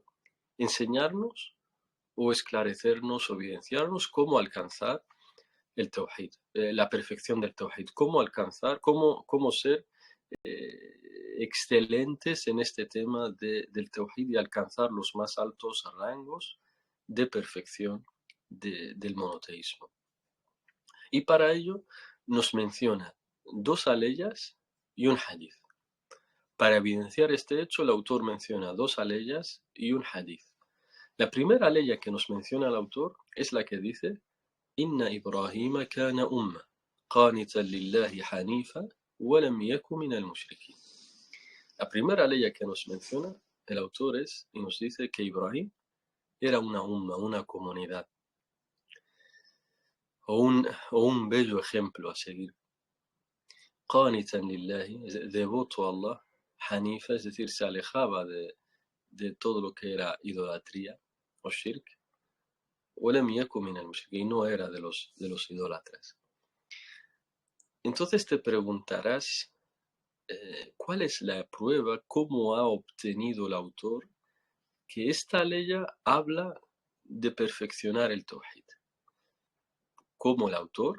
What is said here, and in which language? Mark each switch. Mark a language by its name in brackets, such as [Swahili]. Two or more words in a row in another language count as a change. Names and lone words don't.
[Spanish] Enseñarnos o esclarecernos o evidenciarnos cómo alcanzar el tawhid, la perfección del tawhid, cómo alcanzar, cómo ser excelentes en este tema del tawhid y alcanzar los más altos rangos de perfección del monoteísmo. Y para ello nos menciona dos aleyas y un hadith. Para evidenciar este hecho, el autor menciona dos aleyas y un hadith. La primera aleya que nos menciona el autor es la que dice: [Arabic] إن إبراهيم كان أمة قانتا لله حنيفا ولم يك من المشركين. [Spanish] La primera aleya que nos menciona el autor y nos dice que Ibrahim era una umma, una comunidad, o un bello ejemplo a seguir. [Arabic] قانتا لله, [Spanish] devoto a Allah, hanifa, es decir, se alejaba de todo lo que era idolatría o shirk, [Arabic] ولم يكن من المشركين, [Spanish] no era de los idólatras. Entonces te preguntarás, ¿cuál es la prueba, cómo ha obtenido el autor que esta ley habla de perfeccionar el tawhid? ¿Cómo el autor?